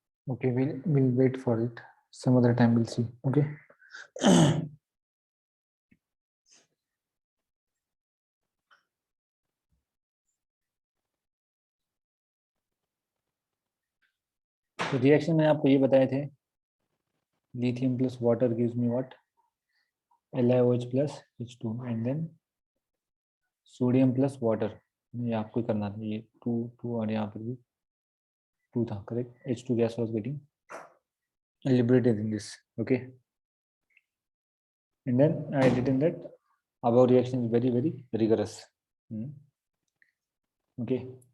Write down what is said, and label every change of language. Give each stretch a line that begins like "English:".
English: Okay, we'll wait for it. Some other time we'll see. Okay.
Hindi: तो reaction में आपको ये बताए थे,
English: lithium plus water gives me what? LiOH plus H2 and then sodium plus water.
Hindi: ये आपको करना था, ये 2 और यहाँ पर भी 2 था, correct?
English: H2 gas was getting liberated in this. Okay. And then I written that above reaction is very, very rigorous. Okay.